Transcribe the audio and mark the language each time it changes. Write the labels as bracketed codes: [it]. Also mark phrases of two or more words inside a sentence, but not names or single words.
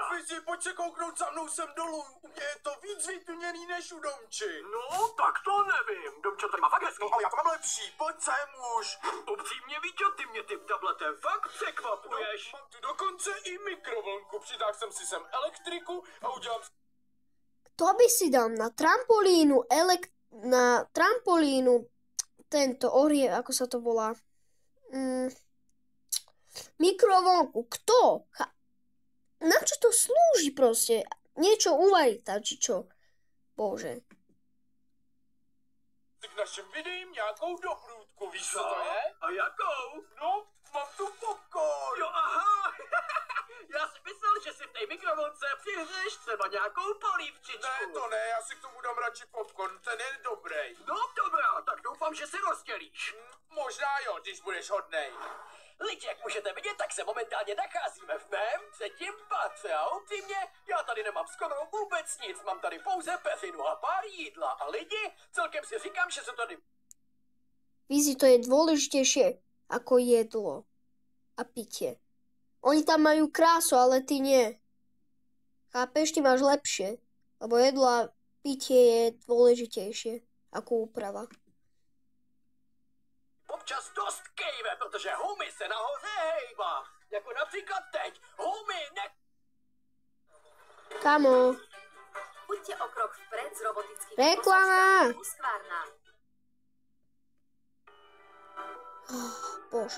[cs] Fizi, pojď se kouknout za mnou sem dolů. Je to víc vytuněný než u Domči. No, tak to nevím. Domčo tady má fakt hezký. No, ale já to mám lepší. Pojď sem už. Upřímně, Víťo, ty mě tím tabletem fakt překvapuješ. Mám tu dokonce i mikrovlnku. Přitáhl jsem si sem elektriku a udělám... [sk] Kto by si dal na trampolínu tento ako sa to volá? Mikrovlnku. Kto? Na čo to slúži proste? Niečo uvariť tam, či čo? Bože. [cs] K našim videím nějakou dobrůdku, víš, co to je? A jakou? No, mám tu popcorn. Jo, aha. Já si myslel, že si v té mikrovlnce přihřeješ třeba nějakou polívčičku. Ne, to ne, já si k tomu dám radši popcorn, ten je dobrý. No, dobrá, tak doufám, že si rozdělíš. Možná jo, když budeš hodnej. Lidi, jak můžete vidět, tak se momentálně nacházíme v mém 3. patře a upřímně, já tady nemám skoro vůbec nic, mám tady pouze peřinu a pár jídla a lidi, celkem si říkám, že se tady... [sk] Fizzy, to je dôležitejšie ako jedlo a pitie. Oni tam majú krásu, ale ty nie. Chápeš, ty máš lepšie, lebo jedlo a pitie je dôležitejšie ako úprava. [cs] Občas dost kejve, protože Humi se nahoře hejba. Jako například teď. Humi, ne... Kamo, Buďte o krok vpred s robotickým reklama! Husqvarna. Bože.